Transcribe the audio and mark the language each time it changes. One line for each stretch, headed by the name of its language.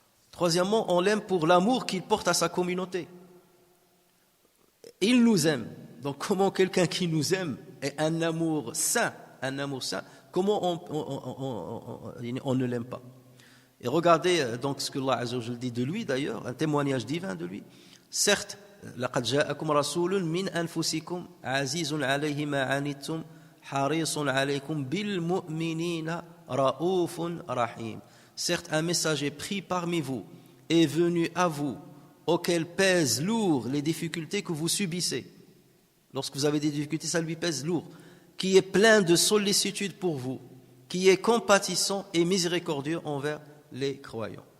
French: Troisièmement, on l'aime pour l'amour qu'il porte à sa communauté. Il nous aime. Donc comment quelqu'un qui nous aime est un amour sain, comment on ne l'aime pas? Et regardez donc ce que Allah azza wa jalla dit de lui d'ailleurs, un témoignage divin de lui. Certes,
Arabic: لقد جاءكم رسول من أنفسكم عزيز عليه ما عنتم حريص عليكم بالمؤمنين رؤوف رحيم.
French: Certes, un messager pris parmi vous est venu à vous, auquel pèsent lourd les difficultés que vous subissez. Lorsque vous avez des difficultés, ça lui pèse lourd. Qui est plein de sollicitude pour vous, qui est compatissant et miséricordieux envers les croyants.